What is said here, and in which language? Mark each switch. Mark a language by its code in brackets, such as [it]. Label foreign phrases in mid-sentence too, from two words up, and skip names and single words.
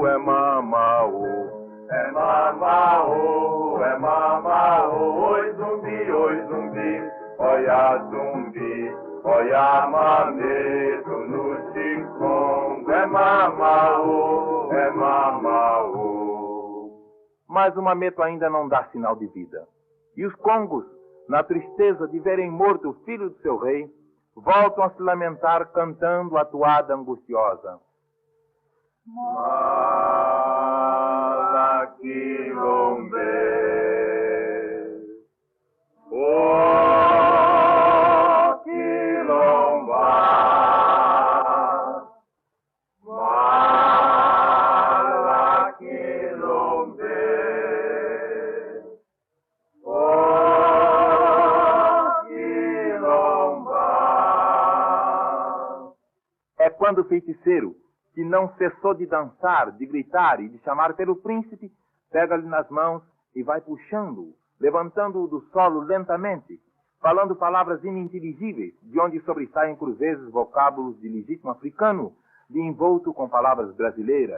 [pt] é mamau, oi zumbi, olha zumbi, olha mameto no chicongo. É mamau, Mas o mameto ainda não dá sinal de vida. E os congos, na tristeza de verem morto o filho do seu rei, voltam a se lamentar cantando a toada angustiosa. Malaquilombe, Quilomba, Malaquilombe, Quilomba. É quando o feiticeiro, que não cessou de dançar, de gritar e de chamar pelo príncipe, pega-lhe nas mãos e vai puxando-o, levantando-o do solo lentamente, falando palavras ininteligíveis, de onde sobressaem por vezes vocábulos de legítimo africano, de envolto com palavras brasileiras.